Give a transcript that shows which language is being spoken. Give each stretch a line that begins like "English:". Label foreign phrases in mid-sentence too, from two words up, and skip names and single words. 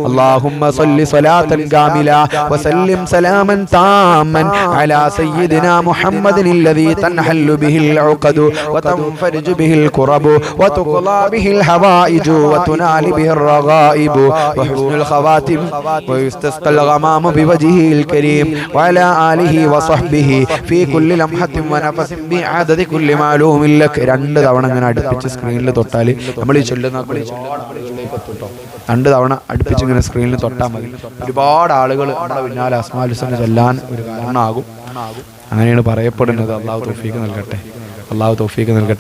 Arabic: اللهم صل صلاة كاملة وسلم سلاما تاما تماما على سيدنا محمد الذي تنحل به العقد وتنفرج به الكرب وتقضى به الحوائج وتنال به الرغائب وحسن الخواتم ويستسقى الغمام بوجهه الكريم وعلى آله وصحبه في كل لمحة ونفس بعدد كل معلوم لك.
Malayalam: രണ്ട് തവണ ഇങ്ങനെ അടുപ്പിച്ച് സ്ക്രീനിൽ തൊട്ടാൽ നമ്മൾ ഈ ചൊല്ലുന്ന രണ്ട് തവണ അടുപ്പിച്ച് ഇങ്ങനെ സ്ക്രീനിൽ തൊട്ടാൽ മതി. ഒരുപാട് ആളുകൾ നമ്മുടെ പിന്നാലെ
Arabic: الأسماء الحسنى
Malayalam: ചൊല്ലാൻ ഒരു കാരണമാകും. അങ്ങനെയാണ് പറയപ്പെടുന്നത്. അള്ളാഹു തൗഫീഖ് നൽകട്ടെ, അള്ളാഹു തൗഫീഖ് നൽകട്ടെ.